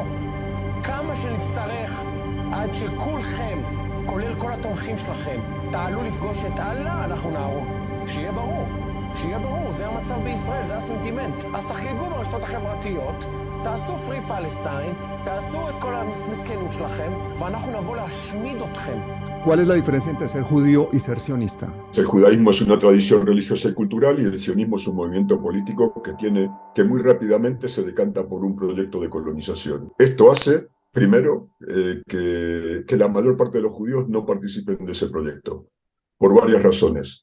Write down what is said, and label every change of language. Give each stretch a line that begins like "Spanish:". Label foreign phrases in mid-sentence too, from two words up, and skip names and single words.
Hebrew: כמה שנצטרך עד שכולכם, כולל כל התומכים שלכם, תעלו לפגוש את אללה, אנחנו נהרוג. שיהיה ברור, שיהיה ברור, זה המצב בישראל, זה הסנטימנט. אז תחגגו ברשתות החברתיות, תעשו פרי פלסטיין, תעשו את כל המסכנות שלכם, ואנחנו נבוא להשמיד אתכם.
Spanish: ¿Cuál es la diferencia entre ser judío y ser sionista? El judaísmo es una tradición religiosa y cultural y el sionismo es un movimiento político que muy rápidamente se decanta por un proyecto de colonización. Esto hace, primero, que la mayor parte de los judíos no participen de ese proyecto, por varias razones.